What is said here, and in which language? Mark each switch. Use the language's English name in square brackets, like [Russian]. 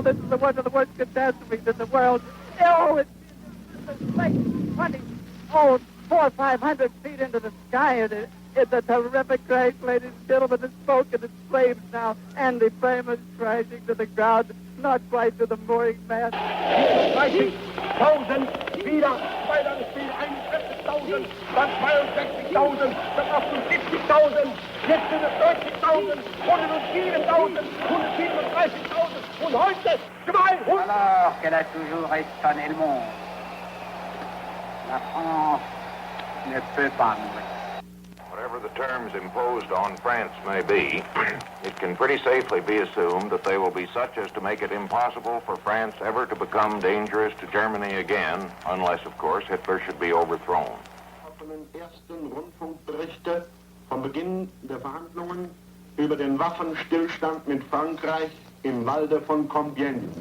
[English] This is one of the worst catastrophes in the world. Oh, it's like 400 or 500 feet into the sky. It's a terrific crash, ladies and gentlemen. The smoke and the flames now, and the flame is crashing to the ground, not quite to the mooring mast. [German] 30.000, wieder 240.000, dann 62.000, dann 78.000, jetzt sind es 30.000, 107.000, 137.000 und heute 200. [French] Alors qu'elle a toujours étonné le monde, la France ne peut pas mourir. [English] Whatever the terms imposed on France may be, it can pretty safely be assumed that they will be such as to make it impossible for France ever to become dangerous to Germany again, unless, of course, Hitler should be overthrown. [German] Von den ersten Rundfunkberichte vom Beginn der Verhandlungen über den Waffenstillstand mit Frankreich im Walde von Compiègne.